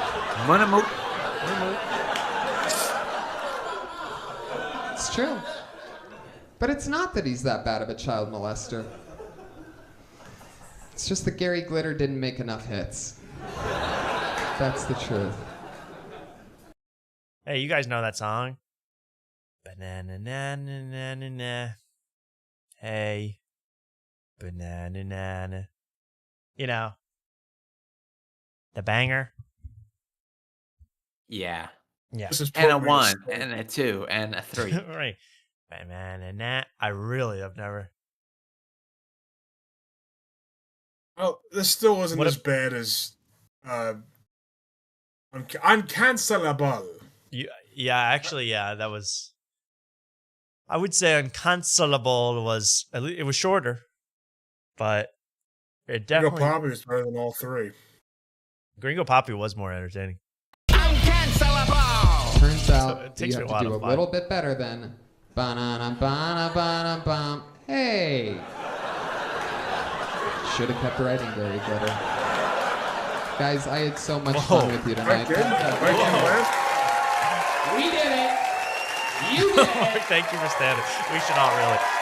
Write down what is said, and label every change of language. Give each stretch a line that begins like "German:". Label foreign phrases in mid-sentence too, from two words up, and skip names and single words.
English: Money Mook. It's true. But it's not that he's that bad of a child molester. It's just that Gary Glitter didn't make enough hits. That's the truth. Hey, you guys know that song? Banana na na na na na. Hey, banana na na. You know, the banger. Yeah. Yeah. And a 1, and a 2, and a 3. Right. Banana na. I really have never. Oh, this still wasn't What as bad as Uncancelable. Yeah, that was. I would say Uncancelable was it was shorter, but it definitely. Gringo Poppy is better than all three. Gringo Poppy was more entertaining. Turns out it you takes me have a while to do to a find. little bit better than ba-na-na-ba-na-ba-na-bum. Hey. Should have kept writing, Gary Glitter. Guys, I had so much fun with you tonight. We did it. You did it. Thank you for standing. We should all really.